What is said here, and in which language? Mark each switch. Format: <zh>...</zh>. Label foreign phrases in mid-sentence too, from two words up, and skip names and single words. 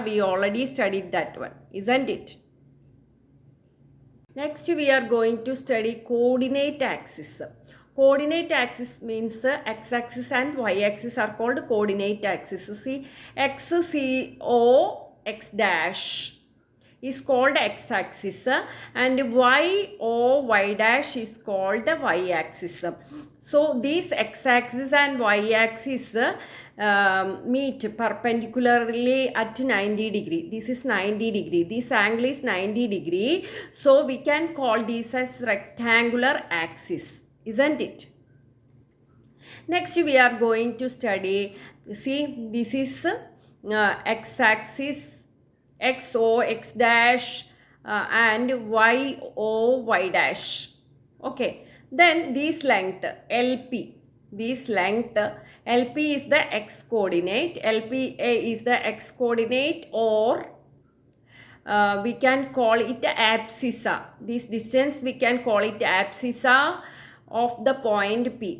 <en>We already studied that one, isn't it? Next we are going to study coordinate axis. Coordinate axis means x-axis and y-axis are called coordinate axis. See, x, c, o, x dash is called x-axis and y, o, y dash is called the y-axis. So these x-axis and y-axis meet perpendicularly at 90 degree. This is 90 degree. This angle is 90 degree. So we can call this as rectangular axis, isn't it? Next we are going to study, see, this is x-axis, x, o, x dash and y, o, y dash. Okay, then this length LP, this length LP is the x coordinate, LP is the x coordinate, or we can call it abscissa. This distance we can call it abscissa of the point P.</en>